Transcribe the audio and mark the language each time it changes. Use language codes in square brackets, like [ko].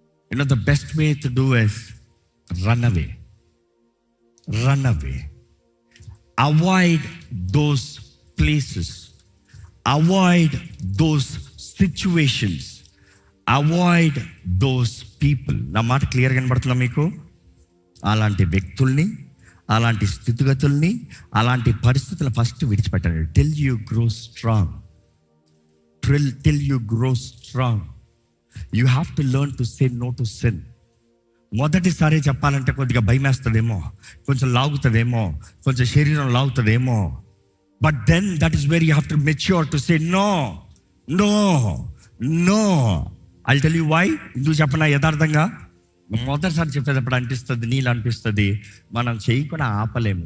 [en] You know, the best way to do is run away. Run away. Avoid those places. Avoid those situations. Avoid those people. [te] నా మాట క్లియర్గా కనబడుతుందా మీకు? అలాంటి వ్యక్తుల్ని, అలాంటి స్థితిగతుల్ని, అలాంటి పరిస్థితులను ఫస్ట్ విడిచిపెట్టండి. [en] Till you grow strong. Till you grow strong. You have to learn to say no to sin. [te] మొదటిసారి చెప్పాలంటే కొద్దిగా భయం వేస్తుందేమో, కొంచెం లాగుతుందేమో, కొంచెం శరీరం లాగుతుందేమో. [en] But then that is very you have to mature to say no, no, no. I tell you why. [te] ఎందుకు చెప్పనా? యథార్థంగా మొదటిసారి చెప్పేటప్పుడు అనిపిస్తుంది, నీళ్ళు అనిపిస్తుంది, మనం చేయకుండా ఆపలేము.